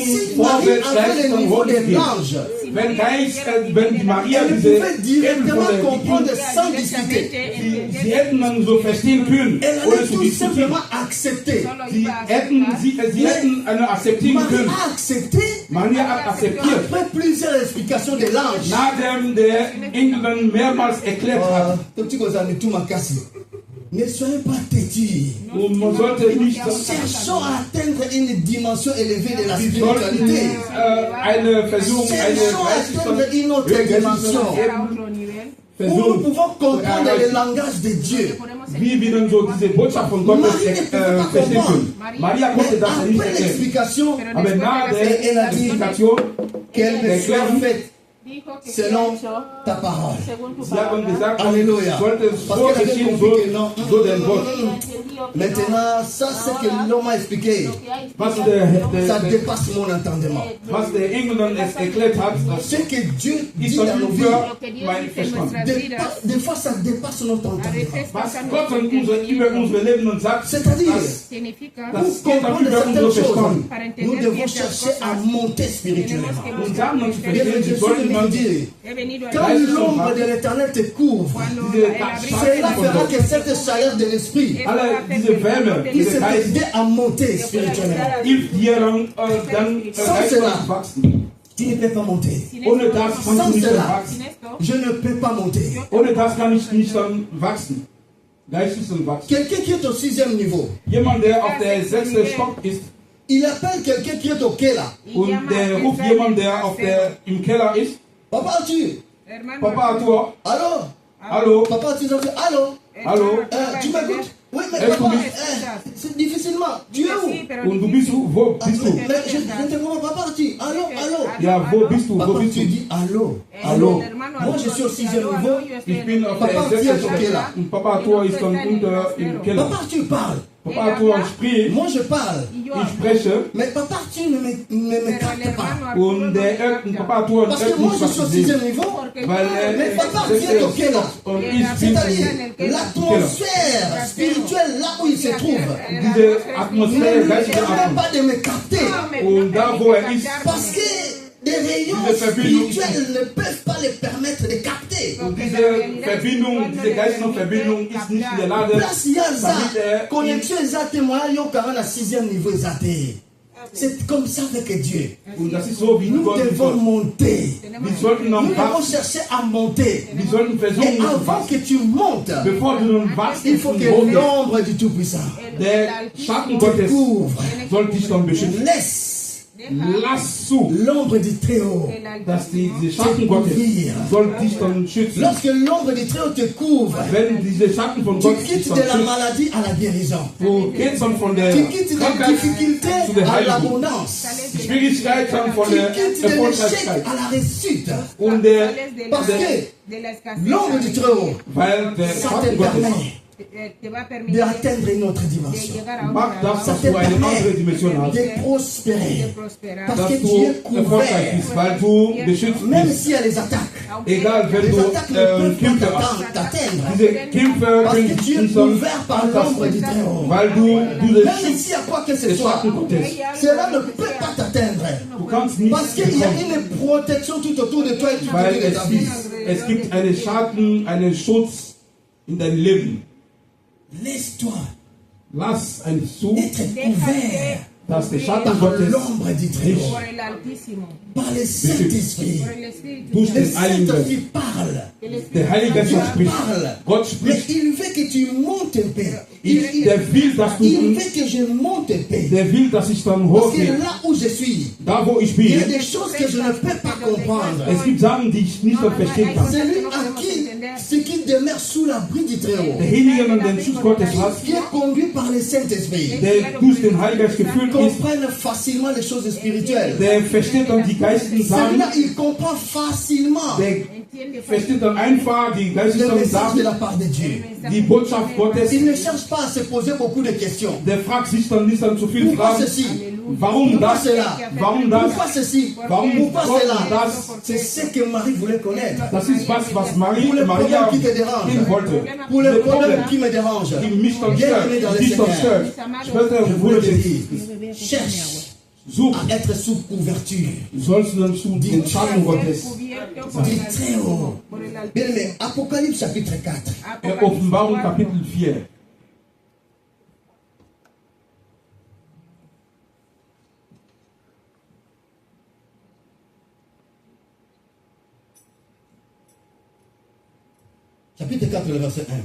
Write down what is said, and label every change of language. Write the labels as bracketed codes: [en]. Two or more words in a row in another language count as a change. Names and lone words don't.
[fr] Si Marie [de] vorwärts [fr] avait [de] geistlich [fr] le niveau de [de] hochzugehen. [fr] l'ange, [de] Wenn die Maria [fr] elle [de] diese [fr] pouvait [de] Ebene [fr] directement [de] von der [fr] comprendre sans discuter. [de] sie hätten dann so verstehen können, [fr] Elle [de] ohne [fr] allait [de] zu [fr] tout [de] diskutieren. [fr] simplement accepter. [de] Sie hätten eine akzeptieren Marie können. [fr] a accepté [de] Maria hat akzeptiert, [fr] après plusieurs explications de l'ange. [de] nachdem der Engel dann mehrmals erklärt hat. [fr] Ne soyez pas têtus. [de] Und man sollte nicht [fr] Cherchons à atteindre une dimension élevée de la [de] Sie sollten [fr] spiritualité. [de] eine Versuchung, [fr] Cherchons à atteindre une autre dimension où nous [de] Versuchung, [fr] pouvons comprendre le langage de Dieu. [de] wie wir dann so diese Botschaft von Gott verstehen können. Maria konnte [fr] Mais [de] das nicht [fr] après [de] erklären. [fr] l'explication, [de] Aber nach der Explikation, [fr] qu'elle me soit faite selon ta parole. [de] sie haben gesagt, [fr] Alléluia. [de] sollte es [fr] Parce [de] so [fr] qu'elle avait [de] geschehen, [fr] compris que non. [de] so denn Gott. [fr] Maintenant, ça c'est que l'homme a expliqué. [de] Was [fr] Ça dépasse mon entendement. [de] was der Engel dann erklärt hat, das [fr] Ce que Dieu dit [de] ist [fr] dans [de] dann [fr] nos vies, [de] über mein Verstand. [fr] des fois ça dépasse notre entendement. [de] Was Gott dann über unsere Leben und sagt, [fr] C'est-à-dire, [de] das [fr] pour [de] geht dann [fr] comprendre [de] über [fr] certaines [de] unsere [fr] choses, [de] Verstand. [fr] nous devons chercher à monter spirituellement. [de] Und Sachen dann zu [fr] Bien, [de] verstehen, [fr] je [de] sie [fr] suis [de] sollten [fr] venu [de] man [fr] dire, quand l'ombre de l'éternel te couvre, cela fera que cette chaleur de l'esprit [de] alle diese Wärme, [fr] qui [de] diese [fr] se [de] Geist, [fr] t'aider à monter spirituellement. [de] hilft dir dann geistlich zu wachsen. [fr] Tu ne peux pas monter. [de] Ohne das kannst du [fr] Sans [de] nicht [fr] cela, [de] wachsen. [fr] je ne peux pas monter. [de] Ohne das kann ich nicht dann wachsen. Geistlich wachsen. [fr] Quelqu'un qui est au 6e niveau, [de] Jemand, der auf der 6. Stock ist [fr] il appelle quelqu'un qui est au Keller. [de] und der ruft jemand, der im Keller ist. [fr] Papa Arthur, [de] Papa Arthur, [fr] allô? [de] hallo, [fr] Papa Arthur, allô? [de] hallo. [fr] Tu m'écoutes? Oui, mais Est-ce papa, que c'est difficilement. Tu es où? [de] Und du bist wo bist du? [fr] Mais je te comprends, papa Arthur. Allô, allô? [de] Ja, wo bist du? Wo [fr] Papa [de] bist [fr] Arthur [de] du? [fr] dit allô. [de] Hallo. [fr] Moi, je suis au 6e niveau. [de] Ich bin auf [fr] Papa [de] der [fr] Arthur [de] 6. ist im Keller. Stock und Papa Arthur ist dann unter im Keller. [fr] Papa Arthur parle. [de] Papa Arthur spricht, [fr] Moi, je parle. [de] ich spreche [fr] Mais papa Arthur ne me capte pas. [de] und Papa Arthur [fr] Parce que [de] hört [fr] moi, [de] nicht, [fr] je [de] was [fr] suis au [de] ich sehe. [fr] 6e niveau. [de] Weil [fr] Mais papa Arthur est au Keller. [de] und ich bin [fr] C'est-à-dire, [de] im Keller. [fr] l'atmosphère spirituelle là où il se trouve, [de] Diese Atmosphäre, [fr] ne [de] geistige [fr] permet [de] Atmosphäre. [fr] pas de me capter. [de] Und da, wo ist, [fr] Parce que des réunions rayons spirituels ne peuvent pas les permettre de capter. [de] Und diese Verbindung, diese geistliche Verbindung ist nicht in der Lage, [fr] Place il y a ça, [de] damit er [fr] connexion exacte, moi, yo, quand même, à 6e niveau exact. C'est comme ça avec Dieu. [de] Und das ist so, wie [fr] Nous [de] Gott [fr] devons [de] ist. [fr] monter. [de] Wir sollten noch [fr] Nous devons [de] wachsen. [fr] chercher à monter. [de] Wir sollten [fr] Et [de] versuchen, zu [fr] avant que [de] wachsen. [fr] tu montes, [de] Bevor du nun wachst, [fr] il faut que l'ombre du Tout-Puissant [de] der Schatten [fr] te [de] Gottes [fr] couvre. [de] soll dich dann beschützen. [fr] Laisse [de] Lass zu, [fr] l'ombre du Très-Haut. [de] dass diese Schatten Gottes soll dich dann schützen. [fr] Lorsque l'ombre du Très-Haut te couvre, [de] Wenn diese Schatten von [fr] tu [de] Gott dich [fr] quittes [de] dann [fr] de la [de] schützen, [fr] maladie à la guérison. [de] du gehst dann von der [fr] Tu quittes des [de] Krankheit [fr] difficultés [de] zu der [fr] à [de] Heiligung. [fr] l'abondance. [de] Die Schwierigkeit dann von [fr] Tu [de] der [fr] quittes de l'échec [de] Erfolgreichkeit. [fr] à la réussite. [de] Und der, [fr] Parce que l'ombre du Très-Haut, [de] weil der [fr] ça te [de] Schatten Gottes [fr] permet d'atteindre une autre dimension. [de] macht, dass [fr] Ça te [de] du eine andere [fr] permet [de] Dimension hast, [fr] de prospérer. Parce [de] dass [fr] que tu [de] du [fr] es [de] erfolgreich [fr] couvert. [de] bist, weil du beschützt [fr] Même [de] bist. [fr] s'il y a les attaques. [de] Egal, wenn [fr] Les [de] du [fr] attaques ne peuvent [de] Kämpfe [fr] pas [de] hast. [fr] t'atteindre. [de] Diese Kämpfe [fr] Parce [de] können [fr] que tu es [de] uns dann [fr] couvert par l'ombre du [de] antasten, [fr] Très-Haut. [de] weil du diese [fr] Même [de] Schutz [fr] s'il y a quoi que ce [de] des [fr] soit, [de] Schatten Gottes. [fr] cela ne peut pas t'atteindre. [de] Du kannst nicht [fr] Parce qu'il y a [de] bekommen, [fr] une protection tout autour de toi et tout [de] weil [fr] autour de ta vie. [de] es gibt einen Schatten, einen Schutz in deinem Leben. [fr] Laisse-toi [de] Lass ein zu, [fr] être couvert [de] dass der Schatten [fr] par [de] Gottes [fr] l'ombre du Très-Haut, par le Saint-Esprit. [de] durch [fr] Le [de] den Heiligen Geist. [fr] Saint-Esprit parle. [de] Der Heilige Geist [fr] Dieu [de] spricht. [fr] parle. [de] Gott [fr] Mais [de] spricht. [fr] il veut que tu montes un peu. [de] Der will, dass [fr] Il [de] du, [fr] veut que je monte un peu. [de] der will, dass ich dann [fr] Parce que [de] hochgehe. [fr] là où je suis, [de] Da wo ich [fr] il y a [de] bin, [fr] des choses que je ne peux pas comprendre. [de] es gibt Sachen, die ich nicht mehr verstehen kann. [fr] Celui à qui, ce qui demeure sous l'abri du Très-Haut, [de] Derjenige, der den Schutz Gottes hat, [fr] qui est conduit par le Saint-Esprit, [de] der durch den Heiligen Geist gefüllt ist, [fr] comprenne facilement les choses spirituelles. [de] der versteht dann die geistigen Sachen, [fr] Celui-là, il comprend facilement [de] der versteht dann einfach die [fr] le [de] geistigen [fr] message de [de] Sachen, [fr] la part de Dieu. [de] die Botschaft Gottes. [fr] Il ne cherche pas à se poser beaucoup de questions. [de] Der fragt sich dann nicht dann zu viele [fr] Pourquoi [de] Fragen. [fr] ceci? [de] Warum [fr] Pourquoi [de] das? [fr] cela? [de] Warum das? [fr] Pourquoi ceci? [de] Warum [fr] Pourquoi [de] Gott [fr] cela? [de] das? [fr] C'est ce que Marie voulait connaître. [de] Das ist was Maria [fr] Pour les problèmes qui te dérangent, [de] hin wollte. [fr] pour les Le problèmes [de] Problem, [fr] qui me dérangent, [de] die mich dann [fr] Bienvenue dans [de] stört, [fr] le [de] die dich dann [fr] Seigneur. [de] stört. Schwester [fr] Je [de] und [fr] voulais [de] Bruder, [fr] te dire, cherche [de] such, [fr] à être sous couverture [de] sollst du dann zu den Schatten Gottes. [fr] du Très-Haut. Bien-aimé, Apocalypse chapitre 4. [de] Offenbarung Kapitel 4. [fr] Chapitre 4, le verset 1.